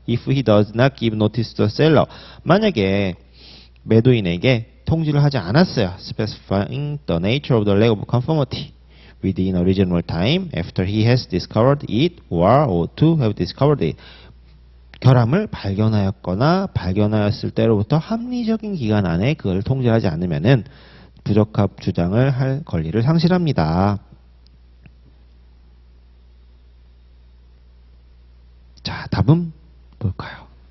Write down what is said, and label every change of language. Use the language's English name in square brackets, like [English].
[English] If he does not give notice to the seller. [Korean] 만약에 매도인에게 통지를 하지 않았어요. [English] Specifying the nature of the lack of conformity within a reasonable time after he has discovered it or ought to have discovered it. [Korean] 결함을 발견하였거나 발견하였을 때로부터 합리적인 기간 안에 그걸 통지하지 않으면은 부적합 주장을 할 권리를 상실합니다. 자, 답은 뭘까요?